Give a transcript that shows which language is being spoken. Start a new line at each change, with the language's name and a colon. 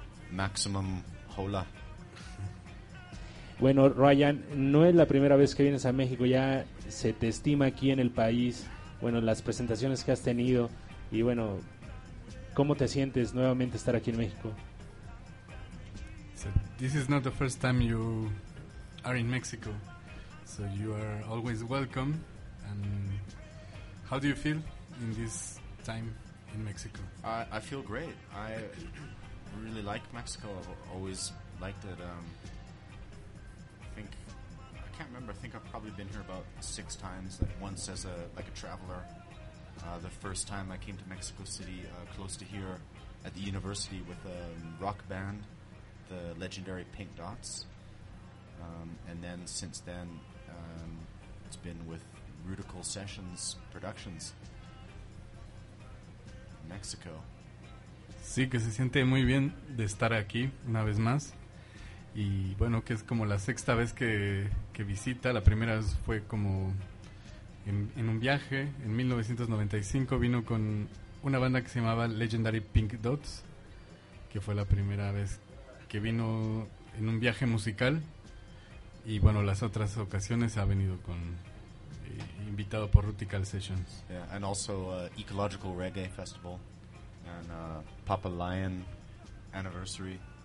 Spanish: Maximum hola. Bueno, Ryan, no es la primera vez que vienes a México. Ya se te estima aquí en el país. Bueno, las presentaciones que has tenido. Y bueno, ¿cómo te sientes nuevamente estar aquí en México?
English: So this is not the first time you are in Mexico, so you are always welcome. And how do you feel in this time in Mexico? I feel great. I really like Mexico. I've always liked it. I think I've probably been here about 6 times, like once as a traveler. The first time I came to Mexico City, close to here, at the university with a rock band, the legendary Pink Dots. And then since then, it's been with Rudical Sessions Productions. Mexico.
Spanish: Sí, que se siente muy bien de estar aquí una vez más. Y bueno, que es como la sexta vez que visita. La primera fue como en un viaje. En 1995 vino con una banda que se llamaba Legendary Pink Dots, que fue la primera vez que vino en un viaje musical. Y bueno, las otras ocasiones ha venido con invitado por Rutical Sessions.
English: Yeah, and also Ecological Reggae Festival and Papa Lion Anniversary.